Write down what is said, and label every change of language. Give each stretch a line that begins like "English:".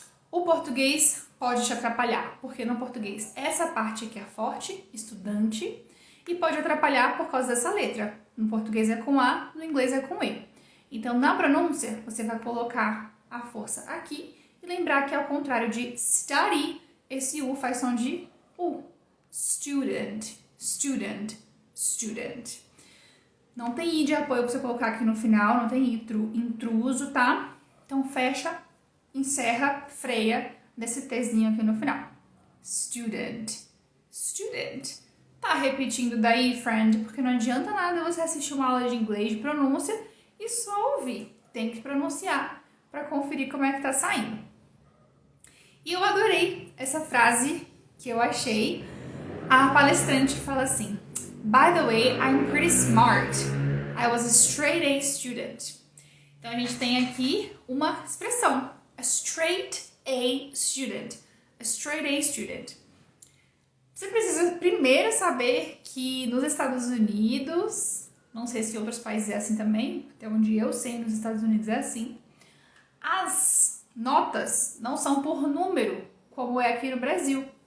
Portuguese: O português pode te atrapalhar, porque no português essa parte aqui é forte, estudante, e pode atrapalhar por causa dessa letra. No português é com A, no inglês é com E. Então, na pronúncia, você vai colocar a força aqui e lembrar que ao contrário de study, esse U faz som de U.
English: Student, student, student.
Portuguese: Não tem I de apoio pra você colocar aqui no final, não tem intruso, tá? Então fecha, encerra, freia, desse Tzinho aqui no final. Student. Student. Tá repetindo daí, friend, porque não adianta nada você assistir uma aula de inglês de pronúncia e só ouvir. Tem que pronunciar para conferir como é que tá saindo. E eu adorei essa frase que eu achei. A palestrante fala assim:
English: By the way, I'm pretty smart. I was a straight A student.
Portuguese: Então a gente tem aqui uma expressão.
English: A straight A student. A straight A student.
Portuguese: Você precisa primeiro saber que nos Estados Unidos, não sei se em outros países é assim também, até onde eu sei, nos Estados Unidos é assim, as notas não são por número, como é aqui no Brasil.